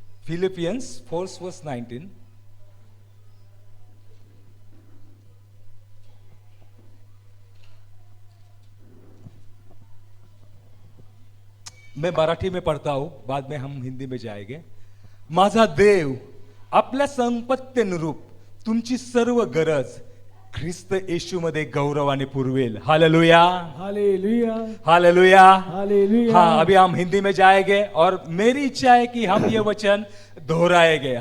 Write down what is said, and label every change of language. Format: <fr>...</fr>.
<en>Philippians 4:19।</en> <hi>मैं मराठी में पढ़ता हूं, बाद में हम हिंदी में जाएंगे।</hi> <mr>माझा देव आपल्या संपत्तीनुरूप तुमची सर्व गरज ख्रिस्त येशू मध्ये गौरवाने पुरवेल। Hallelujah, hallelujah, hallelujah, hallelujah.</mr> <hi>हाँ, अभी हम हिंदी में जाएंगे और मेरी इच्छा है कि हम ये वचन दोहराएंगे।</hi>